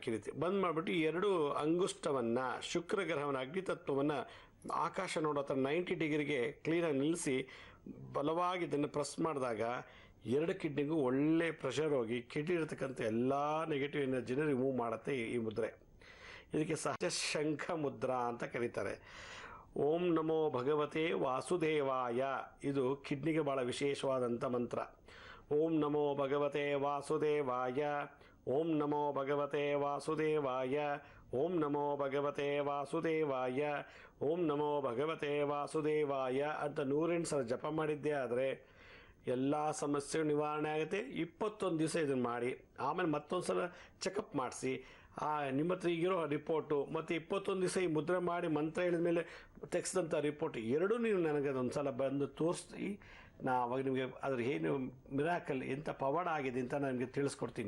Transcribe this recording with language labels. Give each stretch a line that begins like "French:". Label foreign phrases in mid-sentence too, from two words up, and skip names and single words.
Kannada: ಈ ರೀತಿ ಬಂದ್ ಮಾಡಿಬಿಟ್ಟು 2 ಅಂಗುಷ್ಟವನ್ನು, ಶುಕ್ರ ಗ್ರಹವನ್ನು, ಅಗ್ನಿತತ್ವವನ್ನು ಆಕಾಶ ನೋಡೋ ಥರ 90 ಡಿಗ್ರಿಗೆ ಕ್ಲೀನಾಗಿ ನಿಲ್ಲಿಸಿ ಬಲವಾಗಿ ಇದನ್ನು ಪ್ರೆಸ್ ಮಾಡಿದಾಗ 2 ಕಿಡ್ನಿಗೂ ಒಳ್ಳೆ ಪ್ರೆಷರ್ ಹೋಗಿ ಕಿಡ್ನಿ ಇರತಕ್ಕಂಥ ಎಲ್ಲ
English: negative energy remove
Kannada: ಮಾಡುತ್ತೆ ಈ ಮುದ್ರೆ. ಇದಕ್ಕೆ ಸಹಜ ಶಂಖ ಮುದ್ರಾ ಅಂತ ಕರೀತಾರೆ.
Sanskrit: ಓಂ ನಮೋ ಭಗವತೆ ವಾಸುದೇವಾಯ,
Kannada: ಇದು ಕಿಡ್ನಿಗೆ ಭಾಳ ವಿಶೇಷವಾದಂಥ ಮಂತ್ರ.
Sanskrit: ಓಂ ನಮೋ ಭಗವತೆ ವಾಸುದೇವಾಯ, ಓಂ ನಮೋ ಭಗವತೆ ವಾಸುದೇವಾಯ, ಓಂ ನಮೋ ಭಗವತೆ ವಾಸುದೇವಾಯ, ಓಂ ನಮೋ ಭಗವತೆ ವಾಸುದೇವಾಯ
Kannada: ಅಂತ 108 ಸಲ ಜಪ ಮಾಡಿದ್ದೇ ಆದರೆ ಎಲ್ಲ ಸಮಸ್ಯೆಗಳು ನಿವಾರಣೆ ಆಗುತ್ತೆ. 21 ದಿವಸ ಇದನ್ನು ಮಾಡಿ ಆಮೇಲೆ ಮತ್ತೊಂದು ಸಲ ಚೆಕಪ್ ಮಾಡಿಸಿ ನಿಮ್ಮ ಹತ್ರ ಈಗಿರೋ ರಿಪೋರ್ಟು ಮತ್ತು 21 ದಿವಸ ಈ ಮುದ್ರೆ ಮಾಡಿ ಮಂತ್ರ ಹೇಳಿದ ಮೇಲೆ ತೆಗೆಸಿದಂಥ ರಿಪೋರ್ಟ್ ಎರಡೂ ನೀವು ನನಗೆ ಅದೊಂದು ಸಲ ಬಂದು ತೋರಿಸಿ ಅವಾಗ ನಿಮಗೆ ಅದ್ರ ಏನು ಮಿರಾಕಲ್ ಎಂಥ ಪವಾಡ ಆಗಿದೆ ಅಂತ ನಾನು ನಿಮಗೆ ತಿಳಿಸ್ಕೊಡ್ತೀನಿ.